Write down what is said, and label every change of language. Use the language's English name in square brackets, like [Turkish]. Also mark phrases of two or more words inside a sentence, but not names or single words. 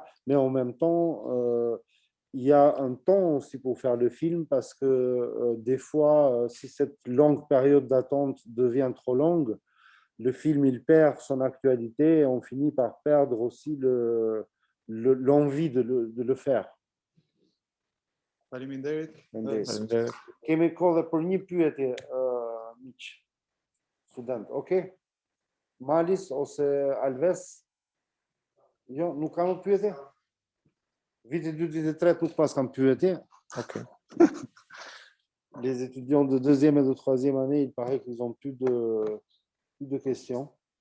[French] Mais en même temps, il y a un temps aussi pour faire le film parce que des fois, si cette longue période d'attente devient trop longue, le film il perd son actualité et on finit par perdre aussi l'envie de le faire. [Albanian] Faleminderit. Kemi kohë për një pyetje, miq student, okay? Malis ose Alves? Jo, nuk kam pyetje? Viti 2, viti 3 nuk pas kam pyetje. Okay. [French] Les étudiants de 2e et de 3e année, il paraît qu'ils ont plus de questions.